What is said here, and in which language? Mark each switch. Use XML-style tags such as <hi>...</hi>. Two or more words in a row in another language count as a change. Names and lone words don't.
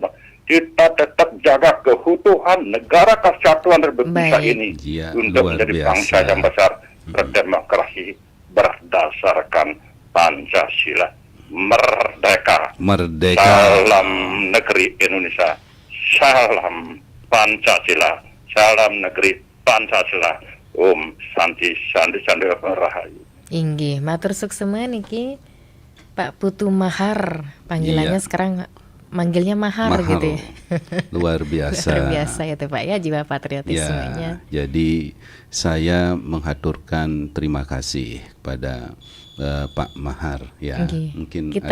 <id>Kita tetap jaga keutuhan negara kesatuan Republik Indonesia ini untuk menjadi bangsa yang besar berdemokrasi berdasarkan Pancasila. Merdeka. Salam negeri Indonesia. Salam Pancasila. Salam negeri Pancasila. Santi Rahayu.</id> <ban>Inggih, matur suksema niki</ban> <id>Pak Putu Mahar, panggilannya sekarang manggilnya Mahar gitu ya. Luar biasa. Luar biasa ya Pak ya, jiwa patriotismenya. Ya, jadi saya mengaturkan terima kasih kepada Pak Mahar ya. Mungkin kita</id>